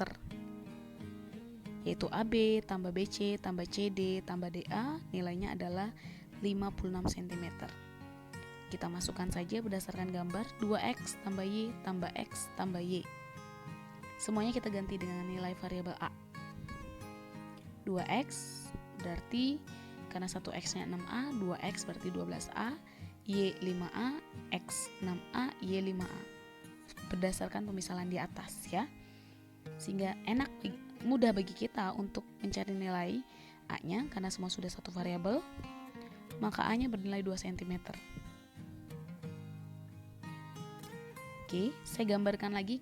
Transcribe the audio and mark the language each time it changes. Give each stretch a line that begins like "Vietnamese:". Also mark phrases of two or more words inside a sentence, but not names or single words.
Indonesian: Yaitu AB tambah BC tambah CD tambah DA, nilainya adalah 56 cm. Kita masukkan saja berdasarkan gambar 2X tambah Y tambah X tambah Y. Semuanya kita ganti dengan nilai variabel A. 2X berarti karena 1X nya 6A, 2X berarti 12A, Y 5A, X 6A, Y 5A. Berdasarkan pemisalan di atas ya. Sehingga mudah bagi kita untuk mencari nilai A-nya karena semua sudah satu variabel. Maka A-nya bernilai 2 cm. Oke, saya gambarkan lagi.